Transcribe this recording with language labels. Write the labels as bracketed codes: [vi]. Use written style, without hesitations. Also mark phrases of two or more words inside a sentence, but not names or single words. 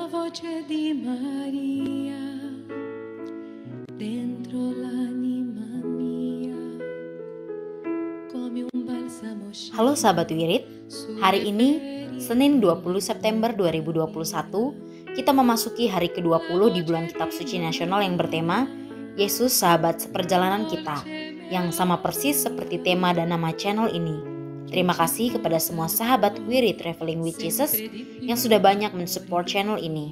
[it] voce di Maria dentro l'anima mia come un balsamo. [id] Halo sahabat Wirid, hari ini Senin 20 September 2021 kita memasuki hari ke-20 di bulan Kitab Suci Nasional yang bertema Yesus Sahabat Seperjalanan Kita, yang sama persis seperti tema dan nama channel ini. Terima kasih kepada semua sahabat Wirid Traveling with Jesus yang sudah banyak mensupport channel ini.